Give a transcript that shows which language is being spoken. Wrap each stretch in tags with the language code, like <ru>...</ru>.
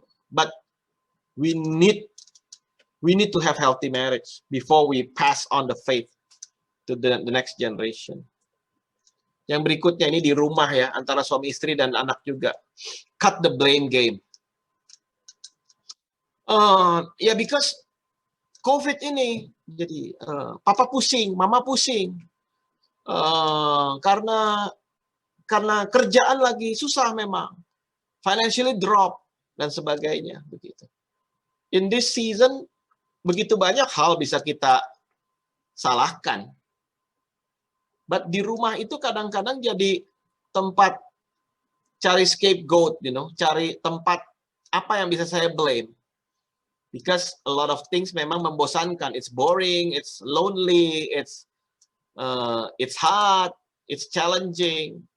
<en>But we need to have healthy marriage before we pass on the faith to the next generation.</en> <id>Yang berikutnya ini di rumah ya, antara suami istri dan anak juga.</id> <en>Cut the blame game.</en> <id>Ya because COVID ini jadi papa pusing, mama pusing. Karena kerjaan lagi susah memang. Financially drop dan sebagainya begitu. In this season begitu banyak hal bisa kita salahkan. But di rumah itu kadang-kadang jadi tempat cari scapegoat, cari tempat apa yang bisa saya blame.</id> <en>Because a lot of things memang membosankan. It's boring, it's lonely, it's hard, it's challenging.</en>